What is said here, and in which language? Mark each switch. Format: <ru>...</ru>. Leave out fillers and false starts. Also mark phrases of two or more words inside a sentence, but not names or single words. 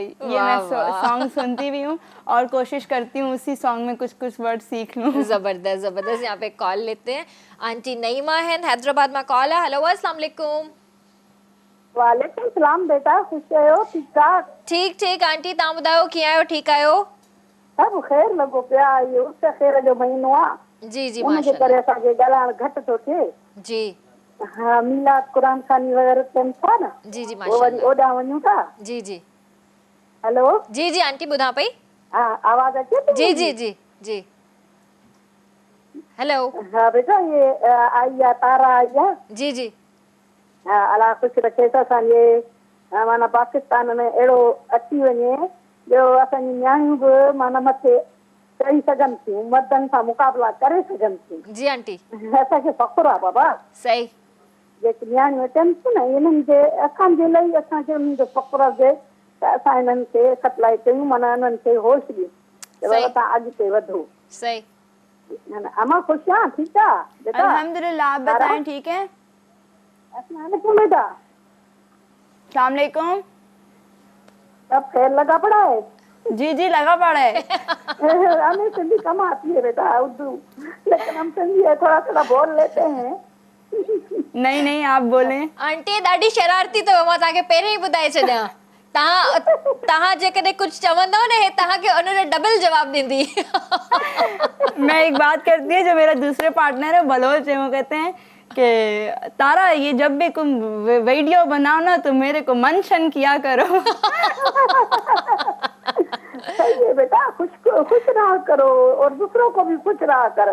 <ur>یہ میں سانگ سنتی بھی ہوں اور کوشش کرتی ہوں اسی سانگ میں کچھ ورڈ سیکھ لوں. जबरदस्त। یہاں پہ کال لیتے ہیں، آنٹی نعیمہ ہے حیدرآباد میں کال ہے.</ur> <ar>हेलो, السلام علیکم. وعلیکم سلام</ar> <sd>बेटा, खुश आहियो? ठीक ठाक? ठीक आंटी, तव्हां ॿुधायो कीअं आहियो? ठीक आहियो? सब ख़ैर लॻो पिया, इहो उस ख़ैर जो महीनो आहे। जी उनजे करे असांखे ॻाल्हाइण घटि थो थिए। जी हाँ, मीलाद क़ुरान खानी वग़ैरह थियनि था न, जी वरी ओॾां वञूं था। जी हेलो, जी आंटी ॿुधां पई। हा, आवाज़ अचे थी? जी हेलो। हाँ बेटा, ये आई आहे तारा आई आहे। जी हा, अलाह ख़ुशि रखे त असांजे माना पाकिस्तान में अहिड़ो अची वञे जो असांजी नियाणियूं बि माना मथे चढ़ी सघनि थियूं, मर्दनि सां मुक़ाबला करे सघनि थियूं। जी आंटी, असांखे फ़ख़्रु आहे बाबा। सही। जेके नियाणियूं अचनि थियूं न, इन्हनि जे असांजे लाइ असांखे उन्हनि जो फ़ख़्रु हुजे त असां इन्हनि खे सप्लाई कयूं, माना इन्हनि खे होश ॾियूं त तव्हां अॻिते वधो। सही। अमा ख़ुशि आहे? ठीकु आहे बेटा?</sd> <ur>अल्हम्दुलिल्लाह, آپ بتائیں ٹھیک ہے?</ur> <ar>السلام علیکم बेटा। السلام علیکم.</ar> <ur>سب خیر لگا پڑا ہے? جی لگا پڑا ہے. ہمیں سندھی کم آتی ہے بیٹا، اردو، لیکن ہم سندھی ہے تھوڑا بول لیتے ہیں. نہیں آپ بولیں.</ur> <sd>आंटी ॾाढी शरारती, तो मां तव्हांखे पहिरीं ई ॿुधाए छॾियां तहां जेकॾहिं कुछ चवंदो ने तहां के</sd> <ur>انہوں نے ڈبل جواب دی. میں ایک بات کرتی ہے، جو میرا دوسرے پارٹنر ہے بلوچ ہے، وہ کہتے ہیں کہ تارا یہ جب بھی تم ویڈیو بناؤ نا تو میرے کو مینشن کیا کرو. صحیح ہے بیٹا، خوش رہا کرو اور دوسروں کو بھی خوش رہا کر.</ur>